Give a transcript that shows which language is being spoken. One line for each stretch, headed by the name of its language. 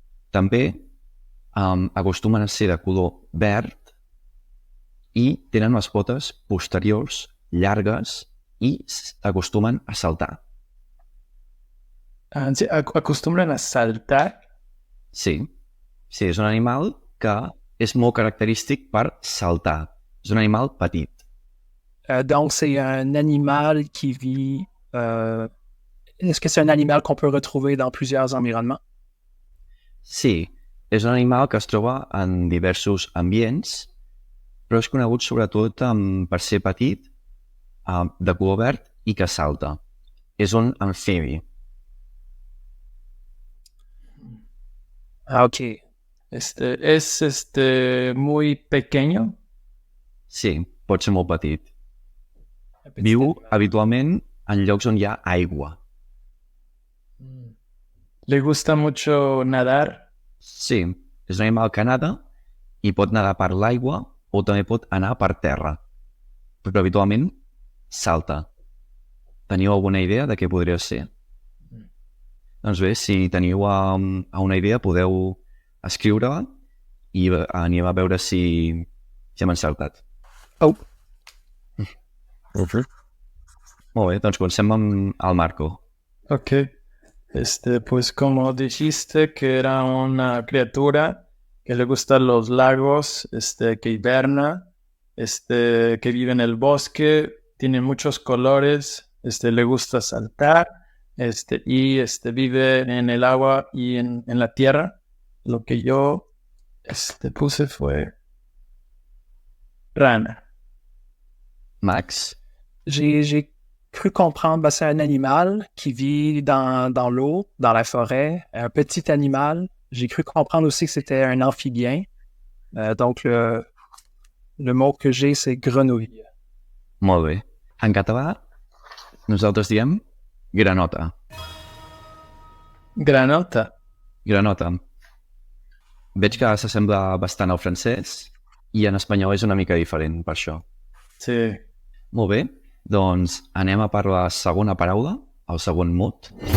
Catalan: També acostumen a ser de color verd i tenen les potes posteriors llargues i acostumen a saltar.
Spanish: ¿Acostumbran a saltar?
Catalan: Sí, és un animal que és molt característic per saltar. És un animal petit.
French: Donc, c'est un animal qui vit... Est-ce que c'est un animal qu'on peut retrouver dans plusieurs environnements?
Catalan: Sí, és un animal que es troba en diversos ambients, però és conegut sobretot per ser petit, de color verd i que salta. És un amfibi.
English: Ok.
Spanish: ¿Es muy pequeño?
Catalan: Sí, pot ser molt petit. Viu habitualment en llocs on hi ha aigua.
Spanish: ¿Le gusta mucho nadar?
Catalan: Sí, és un animal que nada i pot nedar per l'aigua o també pot anar per terra. Però habitualment salta. Teniu alguna idea de què podria ser? Doncs bé, si teniu una idea podeu escriure-la i anem a veure si hem encertat. Oh! Molt bé, doncs comencem amb el Marco.
English: Ok.
Spanish: Pues como dijiste que era una criatura que le gustan los lagos, que hiberna, que vive en el bosque, tiene muchos colores, le gusta saltar, y vive en el agua y en la tierra. Lo que yo puse fue rana.
Catalan: Max?
French: J'ai cru comprendre, c'est un animal qui vit dans l'eau, dans la forêt, un petit animal. J'ai cru comprendre aussi que c'était un amphibien. Donc, le mot que j'ai, c'est grenouille.
Catalan: Molt bé. En català, nosaltres diem granota. Granota? Granota. Veig que s'assembla bastant al francès i en espanyol és una mica diferent per això. Sí. Molt bé, doncs anem a per la segona paraula, el segon mot.